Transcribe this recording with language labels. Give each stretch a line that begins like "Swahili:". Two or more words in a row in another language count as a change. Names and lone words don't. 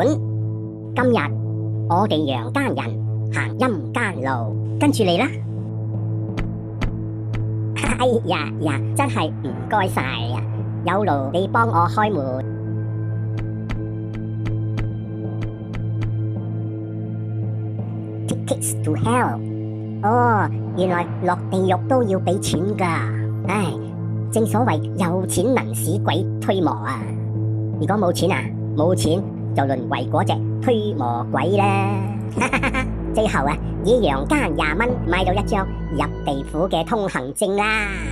Cantonese: 今日我哋陽間人行陰間路，跟住你啦。哎呀，真係唔該晒啊！有勞你幫我開門。
English: Tickets to hell。
Cantonese: 哦，原來落地獄都要俾錢㗎。唉，正所謂有錢能使鬼推磨啊！如果冇錢啊，冇錢就淪為嗰隻推磨鬼啦。最後啊，以陽間20蚊買到一張入地府嘅通行證啦。